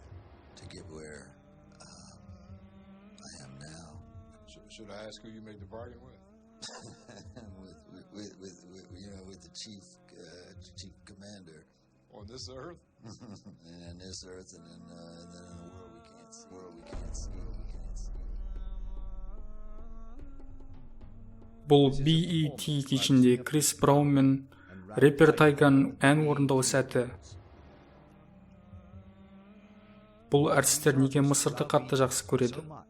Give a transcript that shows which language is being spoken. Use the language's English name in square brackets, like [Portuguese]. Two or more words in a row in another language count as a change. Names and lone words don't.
[English] To get where I am now. Should I ask who you made the bargain with? with the chief commander. On this earth? And this earth, and then in the world we can't see. [Kazakh] Бұл BET кешінде Крис Браун мен рэпер Тайганың ән орындау сәті. Бұл әртістер неге Мысырды қатты жақсы көреді?